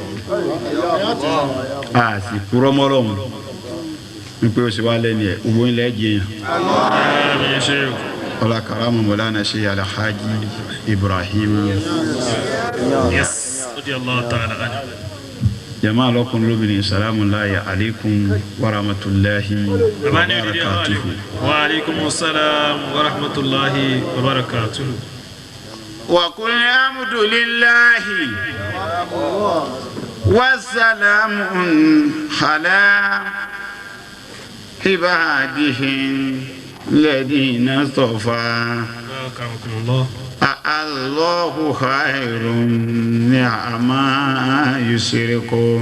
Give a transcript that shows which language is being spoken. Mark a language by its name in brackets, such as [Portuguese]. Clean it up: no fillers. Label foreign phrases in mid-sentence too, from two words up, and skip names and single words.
[Yoruba] a sì kúrọ́ mọ́ ọlọ́run ní pé ó ṣe wá lẹ́nu ẹ̀ gbogbo ilẹ̀ ẹ̀jẹ̀ yẹn ọlá karamu mọ̀lánà ṣe alhaji Ibrahim jama lọkùnrin lóbìnrin [Arabic] السلام عليكم ورحمة الله وبركاته. وعليكم السلام ورحمة الله وبركاته. وقل الحمد لله والسلام على عباده الذين اصطفى الله خير عما يشركون.